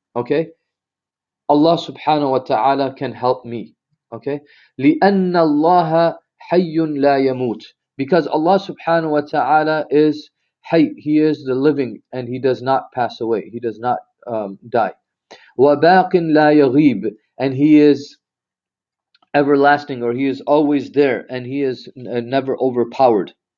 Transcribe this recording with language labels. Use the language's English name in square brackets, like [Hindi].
[English] Okay, Allah subhanahu wa ta'ala can help me. [Arabic] Okay, لأن الله حي لا يموت. [English] Because Allah subhanahu wa ta'ala is hayy, He is the living, and He does not pass away, He does not die. [Arabic] وباق لا يغيب. [English] And He is everlasting, or He is always there, and He is never overpowered.